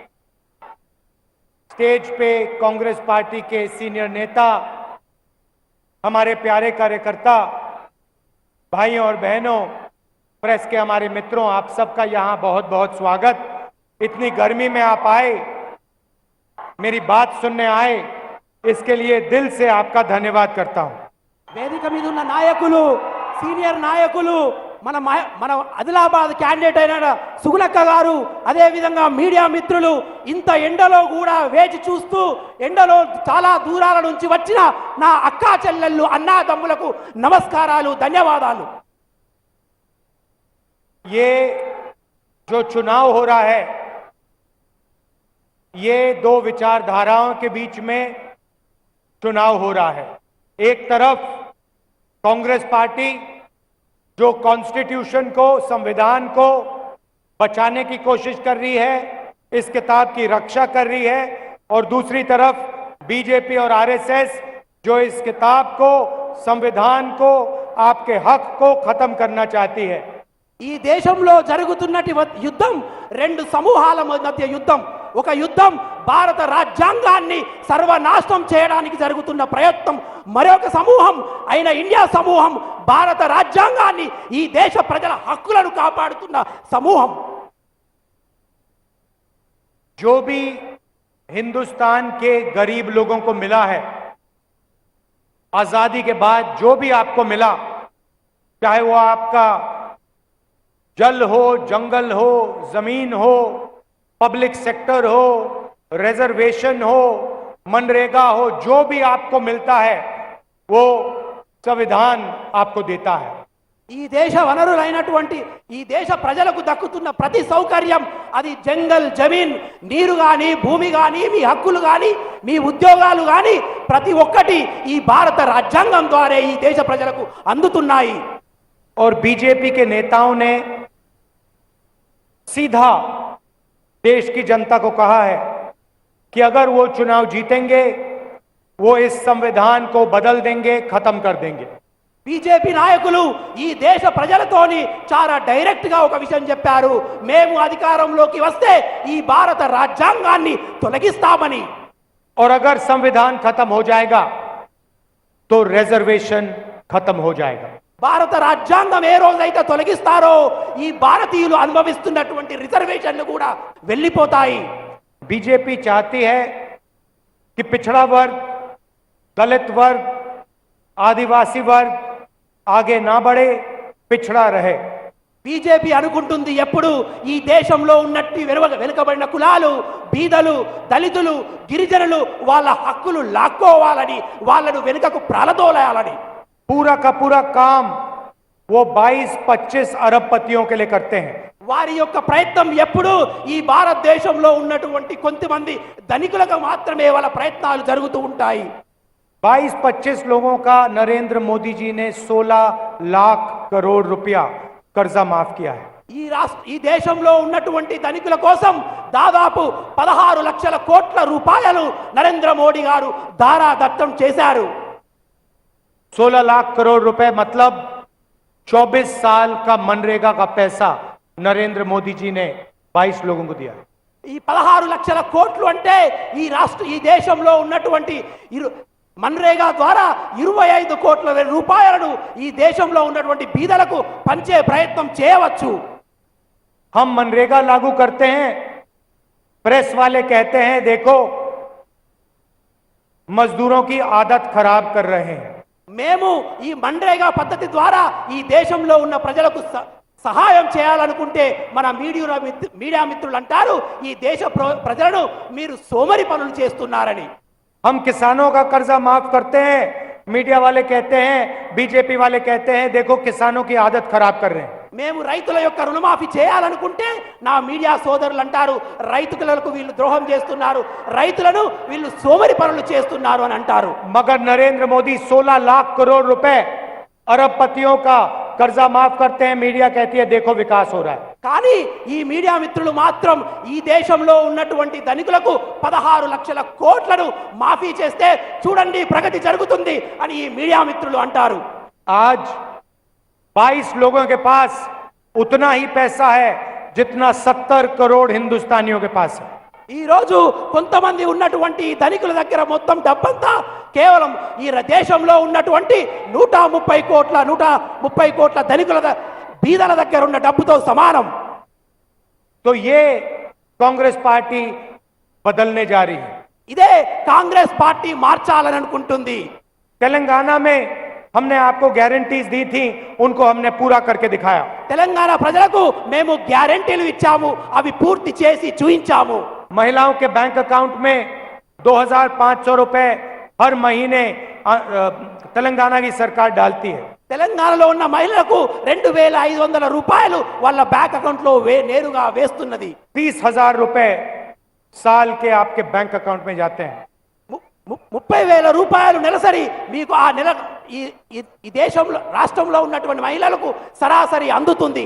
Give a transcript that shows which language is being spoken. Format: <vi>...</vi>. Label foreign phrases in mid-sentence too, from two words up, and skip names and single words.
<hi>स्टेज पे कांग्रेस पार्टी के सीनियर नेता, हमारे प्यारे कार्यकर्ता, भाइयों और बहनों, प्रेस के हमारे मित्रों, आप सबका यहां बहुत बहुत स्वागत। इतनी गर्मी में आप आए, मेरी बात सुनने आए, इसके लिए दिल से आपका धन्यवाद करता हूं।</hi> <te>వేదిక మీద ఉన్న నాయకులు, సీనియర్ నాయకులు, మన ఆదిలాబాద్ క్యాండిడేట్ అయిన సుగుణక్క గారు, అదే విధంగా మీడియా మిత్రులు, ఇంత ఎండలో కూడా వేచి చూస్తూ ఎండలో చాలా దూరాల నుంచి వచ్చిన నా అక్కా చెల్లెళ్ళు, అన్నాదమ్ములకు నమస్కారాలు, ధన్యవాదాలు।</te> <hi>ये जो चुनाव हो रहा है, ये दो विचारधाराओं के बीच में चुनाव हो रहा है। एक तरफ कांग्रेस पार्टी जो कॉन्स्टिट्यूशन को, संविधान को बचाने की कोशिश कर रही है, इस किताब की रक्षा कर रही है, और दूसरी तरफ बीजेपी और आरएसएस जो इस किताब को, संविधान को, आपके हक को खत्म करना चाहती है।</hi> <te>ఈ దేశంలో జరుగుతున్నటి యుద్ధం రెండు సమూహాల మధ్య యుద్ధం। ఒక యుద్ధం భారత రాజ్యాంగాన్ని సర్వనాశనం చేయడానికి జరుగుతున్న ప్రయత్నం, మరొక సమూహం అయిన ఇండియా సమూహం భారత రాజ్యాంగాన్ని, ఈ దేశ ప్రజల హక్కులను కాపాడుతున్న సమూహం।</te> <hi>जो भी हिंदुस्तान के गरीब लोगों को मिला है, आजादी के बाद जो भी आपको मिला, चाहे वो आपका जल हो, जंगल हो, जमीन हो,</hi> <en>public sector</en> <hi>हो, रिजर्वेशन हो, मनरेगा हो, जो भी आपको मिलता है वो संविधान आपको देता है।</hi> <te>ఈ దేశ వనరులైనటువంటి ఈ దేశ ప్రజలకు దక్కుతున్న ప్రతి సౌకర్యం, అది</te> <hi>जंगल, जमीन,</hi> <te>నీరు గాని, భూమి గాని, మీ హక్కులు గాని, మీ ఉద్యోగాలు గాని, ప్రతి ఒక్కటి ఈ భారత రాజ్యాంగం ద్వారా ఈ దేశ ప్రజలకు అందుతున్నాయి।</te> <hi>और बीजेपी के नेताओं ने सीधा देश की जनता को कहा है कि अगर वो चुनाव जीतेंगे, वो इस संविधान को बदल देंगे, खत्म कर देंगे।</hi> <te>బీజేపీ నాయకులు ఈ దేశ ప్రజలతోని చాలా డైరెక్ట్ గా ఒక విషయం చెప్పారు, మేము అధికారంలోకి వస్తే ఈ భారత రాజ్యాంగాన్ని తొలగిస్తామని।</te> <hi>और अगर संविधान खत्म हो जाएगा तो रिजर्वेशन खत्म हो जाएगा।</hi> <te>భారత రాజ్యాంగం ఏ రోజైతే తొలగిస్తారో ఈ భారతీయులు అనుభవిస్తున్నటువంటి రిజర్వేషన్లు కూడా వెళ్ళిపోతాయి।</te> <hi>बीजेपी चाहती है कि पिछड़ा वर्ग, दलित वर्ग, आदिवासी वर्ग आगे ना बढ़े, पिछड़ा रहे।</hi> <te>బీజేపీ అనుకుంటుంది ఎప్పుడు ఈ దేశంలో ఉన్నట్టు వెనుకబడిన కులాలు, బీదలు, దళితులు, గిరిజనులు వాళ్ళ హక్కులు లాక్కోవాలని, వాళ్ళను వెనుకకు ప్రాలదోలాలని।</te> <hi>पूरा का पूरा काम वो 22-25 अरबपतियों के लिए करते हैं।</hi> <te>వారి యొక్క ప్రయత్నం ఎప్పుడు ఈ భారతదేశంలో ఉన్నటువంటి కొంతమంది ధనికులకు మాత్రమే వాళ్ళ ప్రయత్నాలు జరుగుతూ ఉంటాయి।</te> <hi>22-25 लोगों का नरेंद्र मोदी जी ने 16 लाख करोड़ रुपया कर्जा माफ किया है।</hi> <te>ఈ దేశంలో ఉన్నటువంటి ధనికుల కోసం దాదాపు 16 లక్షల కోట్ల రూపాయలు నరేంద్ర మోడీ గారు దారాదత్తం చేశారు।</te> <hi>16 लाख करोड़ रुपए मतलब 24 साल का मनरेगा का पैसा नरेंद्र मोदी जी ने 22 लोगों को दिया।</hi> <te>ఈ 16 లక్షల కోట్లు అంటే ఈ దేశంలో ఉన్నటువంటి మన్రేగా ద్వారా 25 కోట్ల రూపాయలను ఈ దేశంలో ఉన్నటువంటి బీదలకు పంచే ప్రయత్నం చేయవచ్చు।</te> <hi>हम मनरेगा लागू करते हैं, प्रेस वाले कहते हैं देखो मजदूरों की आदत खराब कर रहे हैं।</hi> <te>మేము ఈ మన్రేగా పద్ధతి ద్వారా ఈ దేశంలో ఉన్న ప్రజలకు సహాయం చేయాలనుకుంటే మన మీడియా మిత్రులు అంటారు, ఈ దేశ ప్రజలను మీరు సోమరి పనులు చేస్తున్నారని।</te> <hi>हम किसानों का कर्जा माफ करते हैं, मीडिया वाले कहते हैं, बीजेपी वाले कहते हैं देखो किसानों की आदत खराब कर रहे हैं।</hi> <te>మేము రైతుల యొక్క రుణమాఫీ చేయాలనుకుంటే నా మీడియా సోదరులు అంటారు రైతులకు వీళ్ళు ద్రోహం చేస్తున్నారు, రైతులను వీళ్ళు సోమరి పనులు చేస్తున్నారు అని అంటారు.</te> <hi>मगर नरेंद्र मोदी 16 लाख करोड़ रुपए अरबपतियों का कर्जा माफ करते हैं, मीडिया कहती है देखो विकास हो रहा है.</hi> <te>కానీ ఈ మీడియా మిత్రులు మాత్రం ఈ దేశంలో ఉన్నటువంటి ధనికులకు 16 లక్షల కోట్లను మాఫీ చేస్తే చూడండి ప్రగతి జరుగుతుంది అని ఈ మీడియా మిత్రులు అంటారు.</te> <hi>आज 22 लोगों के पास उतना ही पैसा है जितना 70 करोड़ हिंदुस्तानियों के पास है.</hi> <te>ఈ రోజు కొంతమంది ఉన్నటువంటి ధనికుల దగ్గర మొత్తం డబ్బంతా కేవలం ఈ దేశంలో ఉన్నటువంటి 130 కోట్ల ధనికుల బీదల దగ్గర ఉన్న డబ్బుతో సమానం.</te> <hi>तो ये कांग्रेस पार्टी बदलने जा रही है.</hi> <te>ఇదే కాంగ్రెస్ పార్టీ మార్చాలని అనుకుంటుంది.</te> <hi>तेलंगाना में हमने आपको गारंटीज दी थी, उनको हमने पूरा करके दिखाया.</hi> <te>తెలంగాణ ప్రజలకు మేము గ్యారెంటీలు ఇచ్చాము, అవి పూర్తి చేసి చూయించాము.</te> <hi>महिलाओं के</hi> <en>bank account</en> <hi>में 2500 रुपए हर महीने तेलंगाना की सरकार डालती है.</hi> <te>తెలంగాణలో ఉన్న మహిళలకు 2500 రూపాయలు వాళ్ళ</te> <en>bank account</en> <te>లో నేరుగా వేస్తున్నది.</te> <hi>30,000 रुपए साल के आपके</hi> <en>bank account</en> <hi>में जाते हैं.</hi> <te>30,000 రూపాయలు నెలసరి మీకు ఆ నెల ఈ దేశంలో రాష్ట్రంలో ఉన్నటువంటి మహిళలకు సరాసరి అందుతుంది.</te>